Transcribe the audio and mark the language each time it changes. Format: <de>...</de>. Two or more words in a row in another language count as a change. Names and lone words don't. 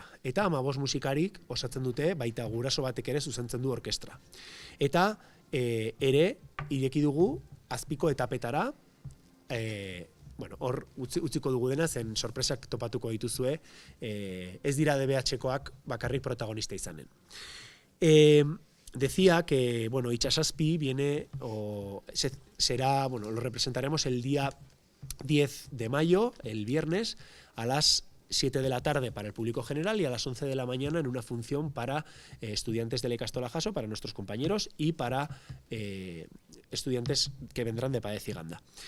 <eu>Eta 15 musikarik osatzen dute, baita guraso batek ere zuzentzen du orkestra. Eta ere, ireki dugu, azpiko etapetara, hor utziko dugu dena, zen sorpresak topatuko dituzue, ez dira DBH-koak bakarrik protagonista izanen.</eu> <es>Decía que, Itsasazpi viene, lo representaremos el día 10 de mayo, el viernes, a las 7 de la tarde para el público general y a las 11 de la mañana en una función para estudiantes de la Ikastola Jaso, para nuestros compañeros y para estudiantes que vendrán de Paez y Ganda.</es>